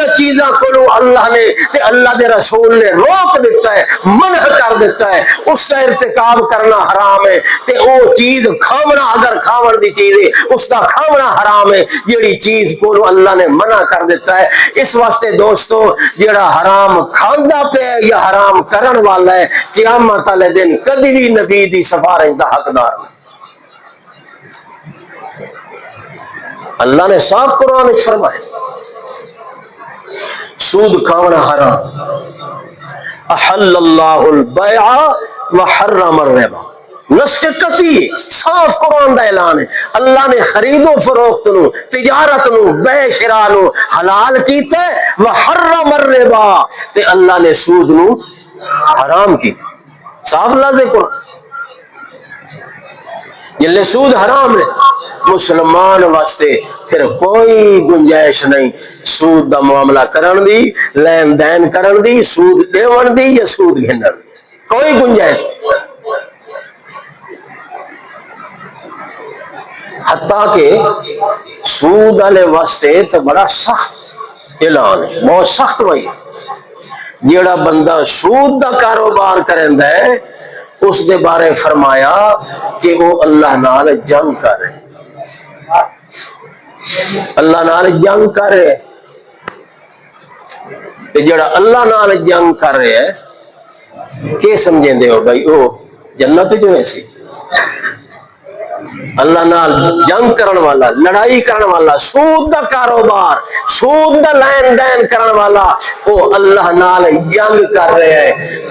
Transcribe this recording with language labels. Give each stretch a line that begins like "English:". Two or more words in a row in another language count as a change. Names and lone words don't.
Punjabi: چیزاں کو اللہ نے تے اللہ دے رسول نے روک دیتا ہے منع کر دیتا ہے اس کا ارتکاب کرنا حرام ہے تے او چیز کھاونا اگر کھاون دی چیز ہے اس کا کھاونا حرام ہے جیڑی چیز کو اللہ نے منع کر دیتا ہے اس واسطے دوستو جیڑا حرام کھاندا پہ یا حرام کرن والا ہے قیامت والے دن کدی بھی نبی دی سفارش دا حقدار نہیں۔ اللہ نے صاف قرآن میں فرمایا سود کھاونا حرام
Arabic: احل اللہ البیع وحرم الربا
Punjabi: نسخ قطعی صاف قرآن دا اعلان ہے. اللہ نے خرید و فروخت نو، تجارت نو، بے شرا نو حلال کیتا ہے.
Arabic: وحرم الربا
Punjabi: تے اللہ نے سود نو حرام کیتا. صاف لفظ قرآن. جلے سود حرام ہے مسلمان واسطے پھر کوئی گنجائش نہیں سود دا معاملہ کرن دی، لین دین کرن دی، سود دیون دی یا سود گھنن دی. کوئی گنجائش نہیں. حتیٰ کہ سود والے واسطے تو بڑا سخت اعلان ہے، بہت سخت وہی. جیڑا بندہ سود دا کاروبار کرندا ہے اس دے بارے فرمایا کہ وہ اللہ نال جنگ کر رہے، اللہ نال جنگ کر رہے. تے جیڑا اللہ نال جنگ کر رہے ہے کہ سمجھیں دے ہو بھائی وہ جنت جو ہے سی. اللہ نال جنگ کرن والا، لڑائی کرن والا، سود دا کاروبار، سود دا لین دین کرن والا وہ اللہ نال جنگ کر رہے ہیں.